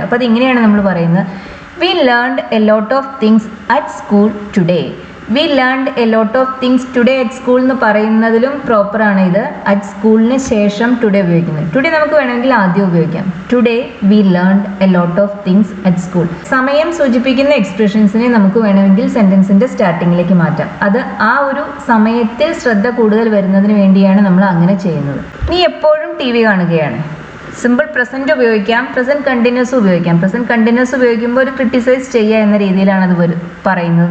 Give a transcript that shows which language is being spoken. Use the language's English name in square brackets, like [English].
[Malayalam] അപ്പോൾ അതിങ്ങനെയാണ് നമ്മൾ പറയുന്നത്, [English] we learned a lot of things at school today. We learned a lot of things today at school [Malayalam] എന്ന് പറയുന്നതിലും പ്രോപ്പറാണ് ഇത്. അറ്റ് സ്കൂളിന് ശേഷം ടുഡേ ഉപയോഗിക്കുന്നത്. ടുഡേ നമുക്ക് വേണമെങ്കിൽ ആദ്യം ഉപയോഗിക്കാം. [English] Today we learned a lot of things at school. [Malayalam] സമയം സൂചിപ്പിക്കുന്ന എക്സ്പ്രഷൻസിനെ നമുക്ക് വേണമെങ്കിൽ സെന്റൻസിന്റെ സ്റ്റാർട്ടിങ്ങിലേക്ക് മാറ്റാം. അത് ആ ഒരു സമയത്തിൽ ശ്രദ്ധ കൂടുതൽ വരുന്നതിന് വേണ്ടിയാണ് നമ്മൾ അങ്ങനെ ചെയ്യുന്നത്. നീ എപ്പോഴും TV കാണുകയാണ്. സിമ്പിൾ പ്രസന്റ് ഉപയോഗിക്കാം, പ്രസന്റ് കണ്ടിന്യൂസ് ഉപയോഗിക്കാം. പ്രസന്റ് കണ്ടിന്യൂസ് ഉപയോഗിക്കുമ്പോൾ ഒരു ക്രിട്ടിസൈസ് ചെയ്യുക എന്ന രീതിയിലാണ് അത് പറയുന്നത്.